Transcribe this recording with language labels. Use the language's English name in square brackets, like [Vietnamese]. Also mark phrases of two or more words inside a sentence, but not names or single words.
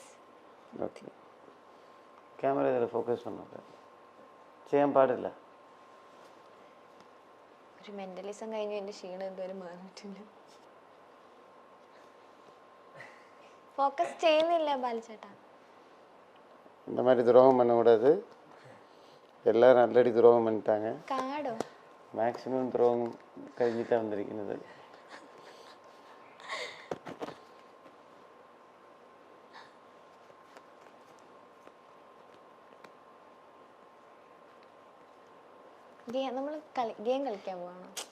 [Malayalam] ഓക്കെ, ക്യാമറ ഇതിൽ ഫോക്കസ് പണ്ണ ചെയ്യാൻ പാടില്ല. ഒരു മെന്റലിസം കഴിഞ്ഞു എന്റെ ക്ഷീണം എന്തോരം മാറിയിട്ടില്ല. ഫോക്കസ് ചെയ്യുന്നില്ല ബാലചേട്ടാ. [Tamil] இந்த மாதிரி துரோகம் பண்ணக்கூடாது. எல்லாரும் ஆல்ரெடி துரோகம் பண்ணிட்டாங்க. [Malayalam] കാടോ മാക്സിമം துரோகம் കഴിഞ്ഞിട്ടാണ് വന്നിരിക്കുന്നത്. നമ്മൾ ഗെയിം കളിക്കാൻ പോവാണോ?